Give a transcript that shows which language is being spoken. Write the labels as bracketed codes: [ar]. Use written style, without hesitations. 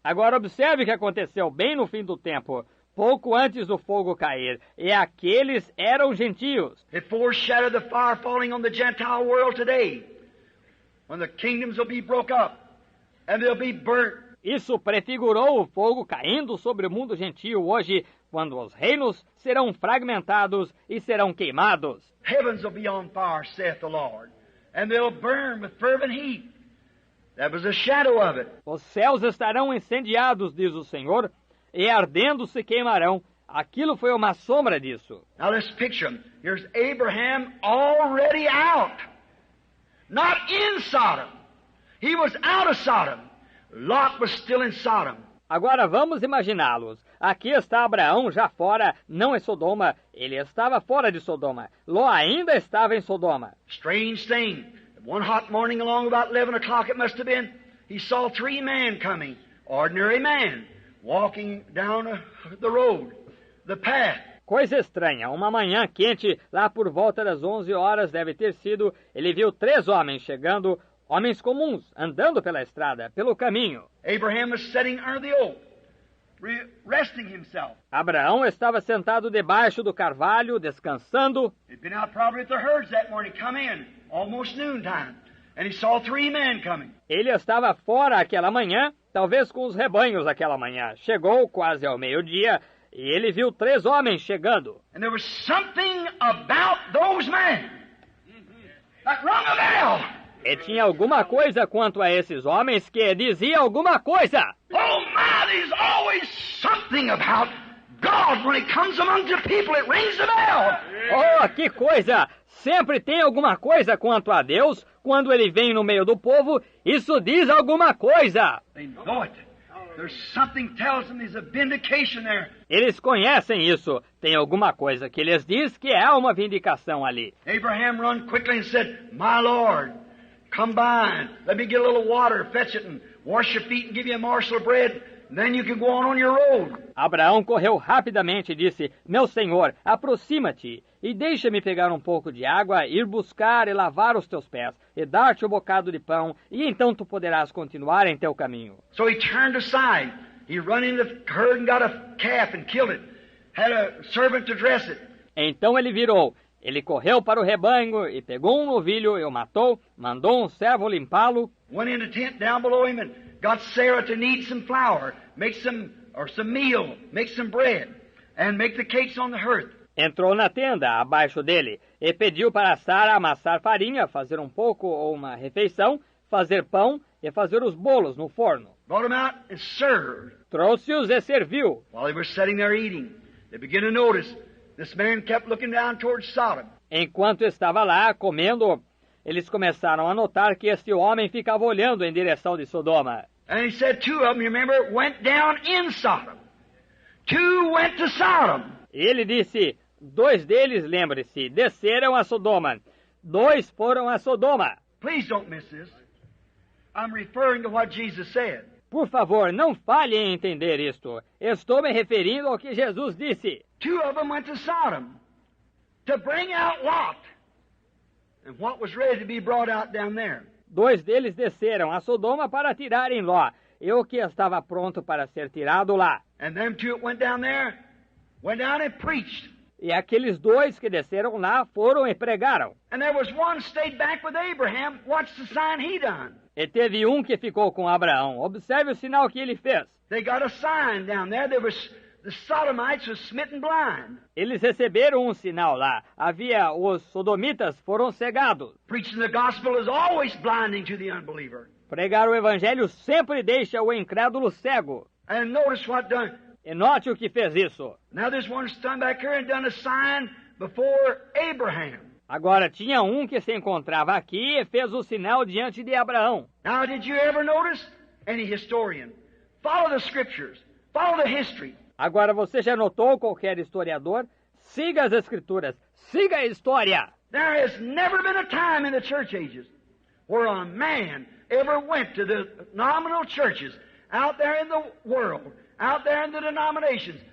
[pt] Agora observe o que aconteceu bem no fim do tempo, pouco antes do fogo cair, e aqueles eram gentios. [en] It foreshadowed the fire falling on the Gentile world today, when the kingdoms will be broke up, and they'll be burnt. [pt] Isso prefigurou o fogo caindo sobre o mundo gentio hoje, quando os reinos serão fragmentados e serão queimados. [en] Heavens will be on fire, saith the Lord, and they'll burn with fervent heat. That was a shadow of it. [pt] Os céus estarão incendiados, diz o Senhor, e ardendo se queimarão. Aquilo foi uma sombra disso. [en] Now let's picture him. Here's Abraham already out. Not in Sodom. He was out of Sodom. Lot was still in Sodom. [pt] Agora vamos imaginá-los. Aqui está Abraão já fora, não em Sodoma. Ele estava fora de Sodoma. Ló ainda estava em Sodoma. [en] Strange thing. One hot morning along about 11 o'clock it must have been, he saw 3 men coming. Ordinary man. Walking down the road. The path. [pt] Coisa estranha. Uma manhã quente, lá por volta das 11 horas deve ter sido, ele viu 3 homens chegando, homens comuns, andando pela estrada, pelo caminho. [en] Abraham was sitting under the oak, resting himself. [pt] Abraão estava sentado debaixo do carvalho, descansando. [en] He'd been out probably at the herds that morning, come in, almost noontime, and he saw 3 men coming. [pt] Ele estava fora aquela manhã, talvez com os rebanhos aquela manhã. Chegou quase ao meio-dia e ele viu 3 homens chegando. [en] And there was something about those men that rung a bell. [pt] E tinha alguma coisa quanto a esses homens que dizia alguma coisa. [en] Oh my, there's always something about God when it comes among the people, it rings the bell. [pt] Oh, que coisa! Sempre tem alguma coisa quanto a Deus, quando ele vem no meio do povo, isso diz alguma coisa. [en] They know it. There's something tells them there's a vindication there. [pt] Eles conhecem isso. Tem alguma coisa que lhes diz que há uma vindicação ali. [en] Abraham run quickly and said, My Lord, come by, let me get a little water, fetch it, and wash your feet and give you a morsel of bread. Then you can go on your road. [pt] Abraão correu rapidamente e disse, Meu senhor, aproxima-te e deixa-me pegar um pouco de água, ir buscar e lavar os teus pés, e dar-te um bocado de pão, e então tu poderás continuar em teu caminho. [en] So he turned aside. He run into the herd and got a calf and killed it. Had a servant to dress it. [pt] Então ele virou. Ele correu para o rebanho e pegou um novilho e o matou, mandou um servo limpá-lo. [en] Went in the tent down below him and got Sarah to knead some flour, make some meal, make some bread, and make the cakes on the hearth. [pt] Entrou na tenda abaixo dele e pediu para Sara amassar farinha, fazer um pouco ou uma refeição, fazer pão e fazer os bolos no forno. [en] Brought him out and served. [pt] Trouxe-os e serviu. [en] While they were sitting there eating, they began to notice this man kept looking down towards Sodom. [pt] Enquanto estava lá comendo, eles começaram a notar que este homem ficava olhando em direção de Sodoma. [en] And he said 2 of them, you remember, went down in Sodom. 2 went to Sodom. [pt] Ele disse, 2 deles, lembre-se, desceram a Sodoma. 2 foram a Sodoma. [en] Please don't miss this. I'm referring to what Jesus said. [pt] Por favor, não falhe em entender isto. Estou me referindo ao que Jesus disse. [en] 2 of them went to Sodom to bring out Lot and what was ready to be brought out down there. [pt] 2 deles desceram a Sodoma para tirarem Ló, e o que estava pronto para ser tirado lá. [en] And them 2 that went down there, went down and preached. [pt] E aqueles 2 que desceram lá foram e pregaram. [en] And there was one stayed back with Abraham. Watch the sign he done. [pt] E teve um que ficou com Abraão. Observe o sinal que ele fez. [en] They got a sign down there. The Sodomites was smitten blind. [pt] Eles receberam um sinal lá. Os sodomitas foram cegados. [en] Preaching the gospel is always blinding to the unbeliever. [pt] Pregar o evangelho sempre deixa o incrédulo cego. [en] And notice what done. [pt] E note o que fez isso. [en] Now there's one stand back here and done a sign before Abraham. [pt] Agora tinha um que se encontrava aqui e fez o sinal diante de Abraão. [en] Now did you ever notice? Any historian. Follow the scriptures. Follow the history. [pt] Agora você já notou, qualquer historiador? Siga as escrituras. Siga a história. [en] There has never been a time in the church ages where a man ever went to the nominal churches out there in the world, out there in the denominations.